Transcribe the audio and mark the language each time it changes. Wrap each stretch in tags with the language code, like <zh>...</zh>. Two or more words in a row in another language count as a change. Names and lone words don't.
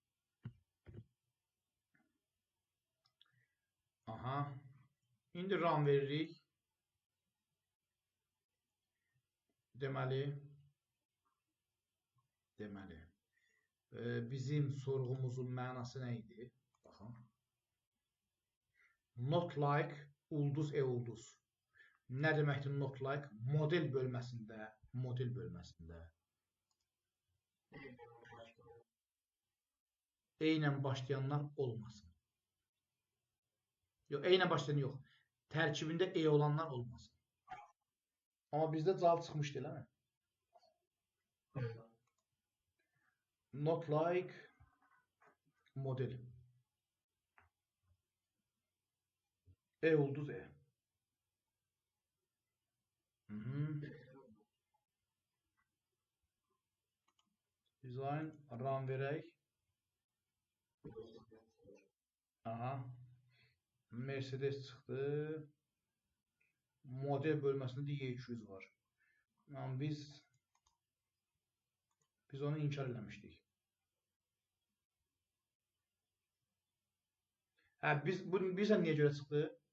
<az>Aha. İndi RAM veririk. Deməli bizim sorğumuzun mənası nə idi? Baxın.</az> <en>Not like</en> <az>ulduz ulduz. Nə deməkdir</az> <en>not like?</en> <az>Model bölməsində eynən başlayanlar olmasın. Yox, eynən başlayan yox. Tərkibində olanlar olmasın. Amma bizdə cavab çıxmışdı, eləmi?</az> <en>Not like model.</en> <az>Ulduz Design run verək. Aha. Mercedes çıxdı. Model bölməsində Y200 var. Yəni biz onu inkar eləmişdik. Bilirsən niyə görə çıxdı?</az>